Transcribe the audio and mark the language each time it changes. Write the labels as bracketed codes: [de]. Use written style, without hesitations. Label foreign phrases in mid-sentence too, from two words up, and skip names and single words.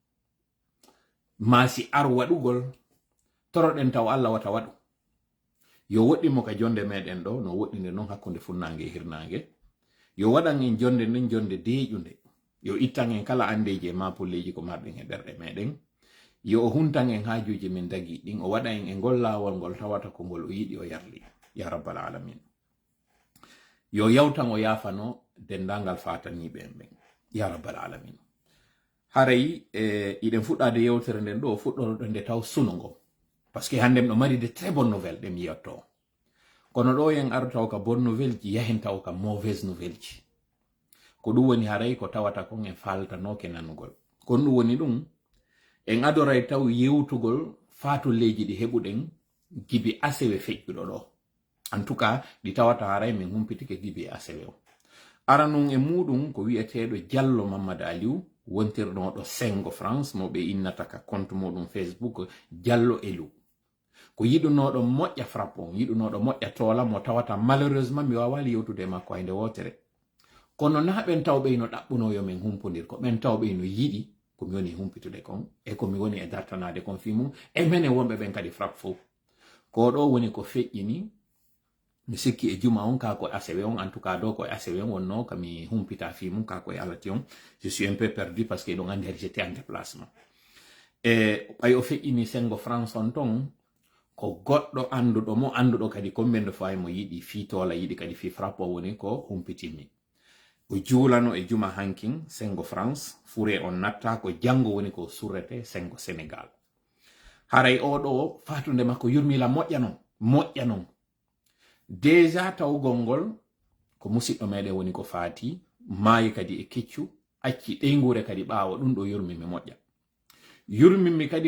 [ff] ma si ar waɗugol toroɗen taw Allah wata waɗu yo woɗɗimo ka jonde meɗen ɗo no woɗɗinde noon hakkunde funnange e hirnange yo waɗan en jonde nden jonde deeƴude yo ittan en kala andeji e mapulleji ko marɗen e ɓerɗe meɗen yo o huntan en haajuji min dagi ɗin o waɗa en e ngol laawol ngol tawata ko ngol o yiɗi o yarli [ar] يا رب العالمين [ff] yo yawtan o yaafano dendangal fataniɓe en ɓen [ar] يا رب العالمين [ff] haray iɗen fuɗɗade yewtere nden ɗo fuɗɗoɗo nde taw suno ngo [fr] par ce que [ff] hande ɗo mari [fr] de très bonne nouvelle [ff] ɗe mi yiyatto kono ɗo en ar taw ka [fr] bonne nouvelle [ff] ji yahen taw ka [fr] mauvaise nouvelle [ff] ji ko ɗum woni haray ko tawata kon en faltanoke nanugol kono ɗum woni ɗum en adoray taw yewtugol fatulleji ɗi heɓuɗen gibi asewe feƴƴuɗo ɗo [fr] en tout cas [ff] ɗi tawata haray min humpitike gibi asewe o ara nun e muɗum ko wi'eteɗo Diallo Mamadou Aliou wontirɗoɗo Sengo France mo ɓe innata ka compte muɗum Facebook Diallo Elou ko yiɗunoɗo moƴƴa frappe on yiɗunoɗo moƴƴa toola mo tawata malheureusement mi wawali yewtude makko hayde wotere kono na ɓen tawɓe no ɗaɓɓunoyo min humpodir ko ɓen tawɓe no yiɗi komi woni humpitude kon e komi woni e dartanade kon fi mum e mene wonɓe ɓen kadi frappe fof ko ɗo woni ko feƴƴini mi sikki e juma on kako asewe on [fr] en tout cas [ff] do ko asewe on wonno kami humpita fi mum kako e alati on [fr] je suis un peu perdu parce que [ff] ɗon andi [fr] j'étais en déplacement [ff] e ɓay o feƴƴini Sengo France on ton ko goɗɗo anduɗo mo anduɗo kadi [fr] combien de fois [ff] mo yiɗi fi tola yiɗi kadi fi frappe o woni ko humpitimi o juulano e juma hankin Sengo France fure on natta ko jango woni ko surrete Sengo Sénégal haray oɗo fatunde makko yurmila moƴƴa non déjà tawgol ngol ko musidɗo meɗen woni ko faati maayi kadi e keccu acci ɗeygure kadi ɓaawo ɗum ɗo yurmimi moƴƴa yurmimi kadi